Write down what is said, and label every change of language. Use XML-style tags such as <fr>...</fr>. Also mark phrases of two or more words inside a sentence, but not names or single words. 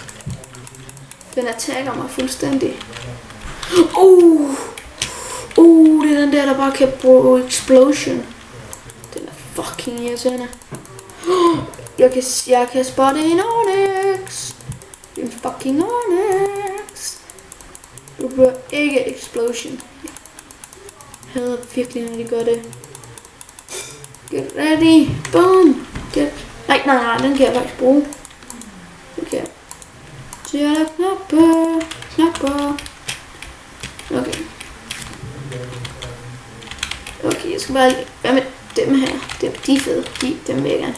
<da>Den attacker mig fuldstændig. Det er den der bare kan bruge explosion. Den er fucking irriterende. Jeg kan spotte en Onix. En fucking Onix. Du bruger ikke explosion. Jeg hader virkelig, når de gør det.</da> <en>Get ready. Boom.</en> <da>Nej, den kan jeg faktisk bruge. Okay. Så jeg er knapper. Okay. Okay, jeg skal bare lige... Hvad med dem her? De er fede. Dem vil jeg gerne.</da>